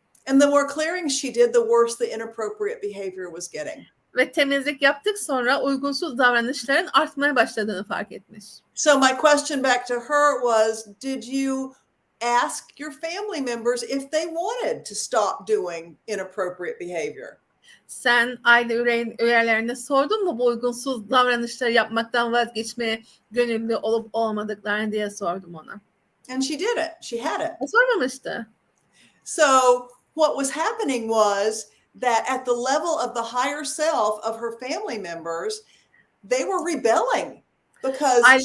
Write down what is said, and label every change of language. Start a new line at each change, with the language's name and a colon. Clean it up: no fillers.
English: And the more clearings she did, the worse the inappropriate behavior was getting.
Turkish: Ve temizlik yaptık sonra uygunsuz davranışların artmaya başladığını fark etmiş.
English: So my question back to her was, did you ask your family members if they wanted to stop doing inappropriate behavior?
Turkish: Sen aile üyelerine sordun mu bu uygunsuz davranışları yapmaktan vazgeçmeye gönüllü olup olmadıklarını diye sordum ona.
English: And she didn't. She hadn't.
Turkish: Sormamıştı.
English: So what was happening was that at the level of the higher self of her family members, they were rebelling because